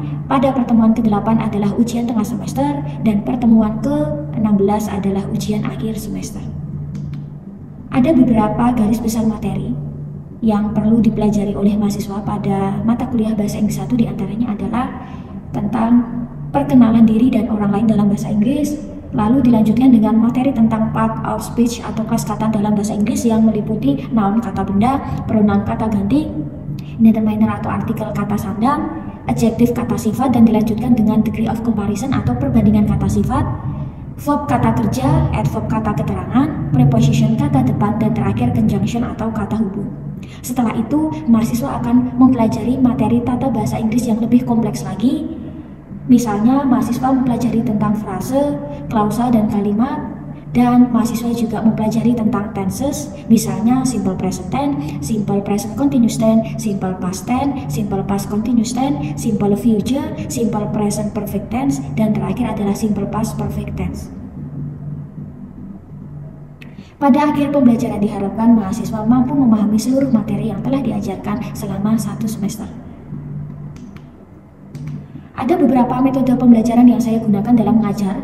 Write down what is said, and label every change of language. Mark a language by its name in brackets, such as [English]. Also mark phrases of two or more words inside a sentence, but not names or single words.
[Indonesian] Pada pertemuan ke-8 adalah ujian tengah semester dan pertemuan ke-16 adalah ujian akhir semester. Ada beberapa garis besar materi yang perlu dipelajari oleh mahasiswa pada mata kuliah Bahasa Inggris 1, diantaranya adalah tentang perkenalan diri dan orang lain dalam bahasa Inggris. Lalu dilanjutkan dengan materi tentang [English] part of speech [Indonesian] atau kelas kata dalam bahasa Inggris yang meliputi noun kata benda, pronoun kata ganti, determiner atau artikel kata sandang, adjektif kata sifat, dan dilanjutkan dengan [English] degree of comparison [Indonesian] atau perbandingan kata sifat, verb kata kerja, adverb kata keterangan, preposition kata depan, dan terakhir conjunction atau kata hubung. Setelah itu, mahasiswa akan mempelajari materi tata bahasa Inggris yang lebih kompleks lagi. Misalnya, mahasiswa mempelajari tentang frase, klausa, dan kalimat, dan mahasiswa juga mempelajari tentang tenses, misalnya [English] simple present tense, simple present continuous tense, simple past tense, simple past continuous tense, simple future, simple present perfect tense, [Indonesian] dan terakhir adalah [English] simple past perfect tense. [Indonesian] Pada akhir pembelajaran diharapkan mahasiswa mampu memahami seluruh materi yang telah diajarkan selama 1 semester. Ada beberapa metode pembelajaran yang saya gunakan dalam mengajar.